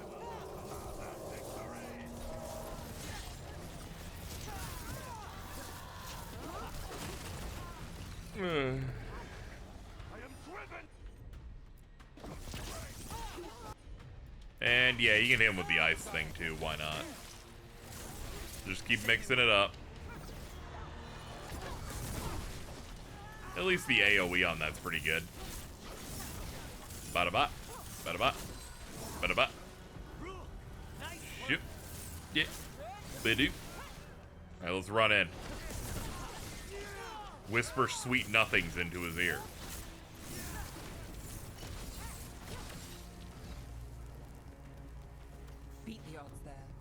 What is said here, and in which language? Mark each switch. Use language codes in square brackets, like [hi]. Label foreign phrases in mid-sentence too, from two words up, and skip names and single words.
[en] And yeah, you can hit him with the ice thing too, why not? Just keep mixing it up. At least the AoE on that's pretty good. Bada-ba, bada-ba, bada-ba. Ship. Yeah. Bidoo. Alright, let's run in. Whisper sweet nothings into his ear. Beat the odds there.